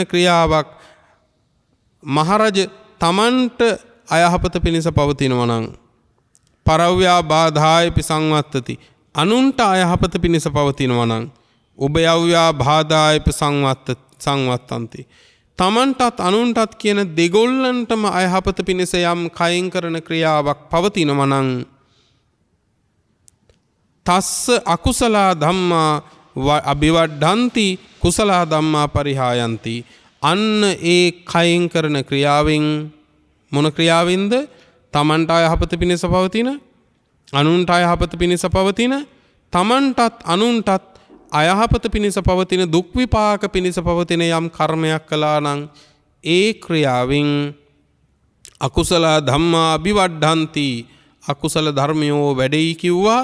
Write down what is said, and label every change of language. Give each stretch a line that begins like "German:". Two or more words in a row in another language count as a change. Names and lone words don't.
Sinhala: ක්‍රියාවක් මහරජ තමන්ට අයහපත පිණිස පවතිනවා නම්
Pali: පරව්‍යා බාධායපි සංවත්තති
Sinhala: අනුන්ට අයහපත පිණිස පවතිනවා නම්
Pali: උභයව්‍යා බාධායපි සංවත්තන්ති
Sinhala: තමන්ටත් අනුන්ටත් කියන දෙගොල්ලන්ටම අයහපත පිණිස යම් කයෙන් කරන ක්‍රියාවක් පවතිනවා නම්
Pali: තස්ස අකුසලා ධම්මා අභිවඩ්ඩන්ති කුසලා ධම්මා පරිහායන්ති
Sinhala: අන්න ඒ කයෙන් කරන ක්‍රියාවෙන් මොන ක්‍රියාවෙන්ද? තමන්ට අයහපත පිණිස පවතින අනුන්ට අයහපත පිණිස පවතින තමන්ටත් අනුන්ටත් අයහපත පිණිස පවතින දුක් විපාක පිණිස පවතින යම් කර්මයක් කළා නම් ඒ ක්‍රියාවෙන්
Pali: අකුසල ධම්මා අභිවඩ්ඩන්ති
Sinhala: අකුසල ධර්මයෝ වැඩෙයි කිව්වා.